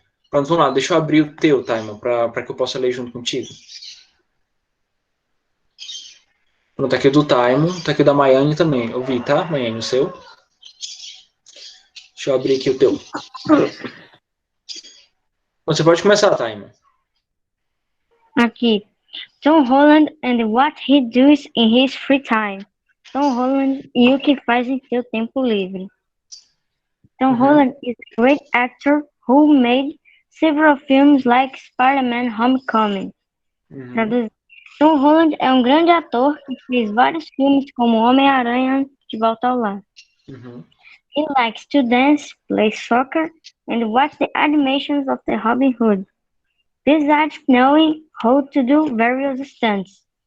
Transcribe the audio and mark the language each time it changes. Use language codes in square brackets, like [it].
[pt] Pronto, vamos lá, deixa eu abrir o teu, Taima, pra que eu possa ler junto contigo. Pronto, tá aqui o do Taimo, tá aqui o da Maiane também. Eu vi, tá, Maiane, o seu? Deixa eu abrir aqui o teu. Você pode começar, Taima. Aqui. [en] Tom Holland and what he does in his free time. [pt] Tom Holland e o que faz em seu tempo livre. [en] Tom Holland is a great actor who made several films like Spider-Man Homecoming. [pt] Tom Holland é um grande ator que fez vários filmes como Homem-Aranha de Volta ao Lar. [en] He likes to dance, play soccer, and watch the animations of the Robin Hood. Besides knowing how to do various stunts.